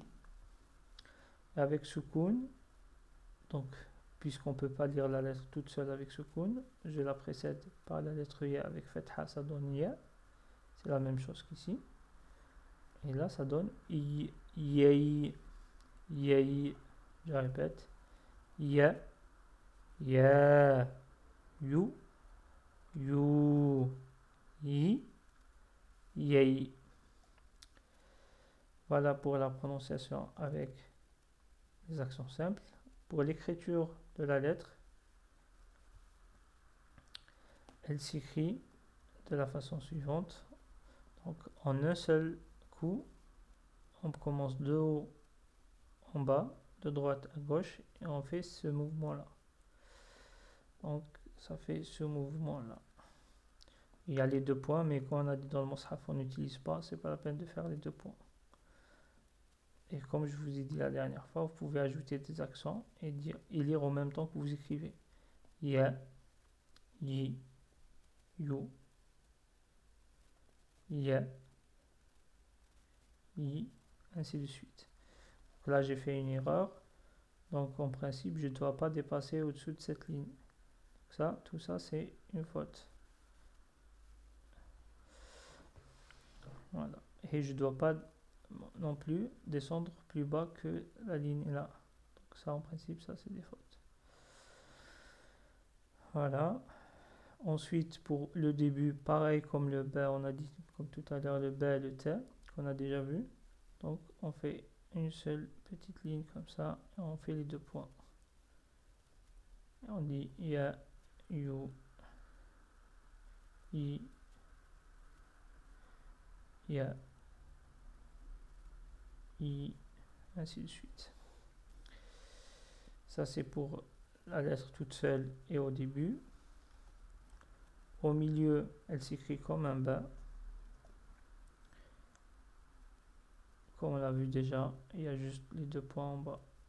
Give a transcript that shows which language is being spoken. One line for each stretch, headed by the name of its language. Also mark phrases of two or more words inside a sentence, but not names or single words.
French: Et avec sukun, donc puisqu'on ne peut pas lire la lettre toute seule avec sukun, je la précède par la lettre ya avec fatha, ça donne ya. C'est la même chose qu'ici. Et là, ça donne yi, yai, yai. Je répète. Ya, ya, you, you, yi, yai. Voilà pour la prononciation avec les accents simples. Pour l'écriture de la lettre, elle s'écrit de la façon suivante. Donc en un seul coup, on commence de haut en bas, de droite à gauche, et on fait ce mouvement-là. Donc ça fait ce mouvement-là. Il y a les deux points, mais quand on a dit dans le mushaf, on n'utilise pas, c'est pas la peine de faire les deux points. Et comme je vous ai dit la dernière fois, vous pouvez ajouter des accents et lire en même temps que vous écrivez. Ya, yi, you, ya, yi, ainsi de suite. Donc là, j'ai fait une erreur. Donc en principe, je ne dois pas dépasser au-dessous de cette ligne. Ça, tout ça, c'est une faute. Voilà. Et je ne dois pas non plus descendre plus bas que la ligne là. Donc ça, en principe, ça, c'est des fautes. Voilà. Ensuite, pour le début, pareil comme le ba, on a dit, comme tout à l'heure, le ba et le ta, qu'on a déjà vu. Donc, on fait une seule petite ligne comme ça, et on fait les deux points. Et on dit ya, you, yi, ya, yi, ainsi de suite. Ça, c'est pour la lettre toute seule et au début. Au milieu, elle s'écrit comme un ba. Comme on l'a vu déjà, il y a juste les deux points en bas.